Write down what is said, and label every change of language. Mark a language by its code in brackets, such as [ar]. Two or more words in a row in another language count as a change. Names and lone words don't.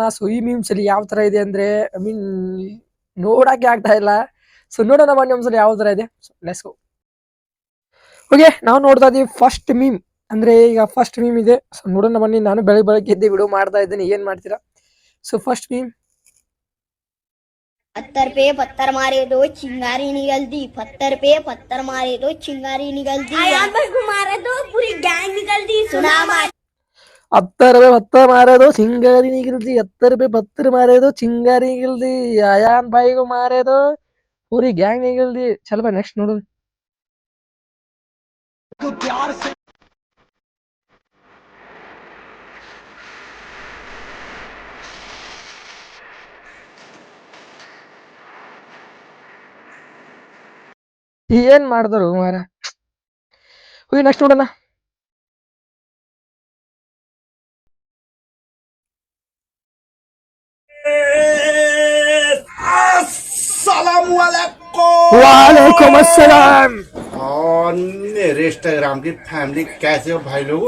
[kn] ಸೊ ಈ ಮೀಮ್ಸ್ ಅಲ್ಲಿ ಯಾವ ತರ ಇದೆ ಅಂದ್ರೆ [en] I mean [kn] ನೋಡಕ್ಕೆ ಆಗ್ತಾ ಇಲ್ಲ. ಸೊ ನೋಡೋಣ ಬನ್ನಿ ಒಂದ್ಸಲ ಯಾವ ತರ ಇದೆ. [en] Let's go. [kn] ಓಕೆ, ನಾವು ನೋಡ್ತಾ ಇದೀವಿ [en] first meme. [kn] ಅಂದ್ರೆ ಈಗ [en] first meme [kn] ಇದೆ. ಸೊ ನೋಡೋಣ ಬನ್ನಿ. ನಾನು ಬೆಳಗ್ಗೆ ಎದ್ದು ವಿಡಿಯೋ ಮಾಡ್ತಾ ಇದ್ದೀನಿ, ಏನ್ ಮಾಡ್ತೀರಾ. [en] So first meme, [hi] पत्थर पे पत्थर मारे तो चिंगारी निकलती, पत्थर पे पत्थर मारे तो चिंगारी निकलती, आयान भाई को मारे तो पूरी गैंग निकलती, सुना मार 70 पे पत्थर मारे तो चिंगारी निकलती, 70 पे पत्थर मारे तो चिंगारी निकलती, अयान भाई को मारे तो पूरी गैंग निकलती. चल भाई नेक्स्ट नोडो. [kn] ಏನ್ ಮಾಡಿದ್ರು ಮಾರ. ಹೋಗಿ ನೆಕ್ಸ್ಟ್ ನೋಡೋಣ. [hi] वालेकुम अस्सलाम। और मेरे इंस्टाग्राम की फैमिली कैसे हो भाई लोगों।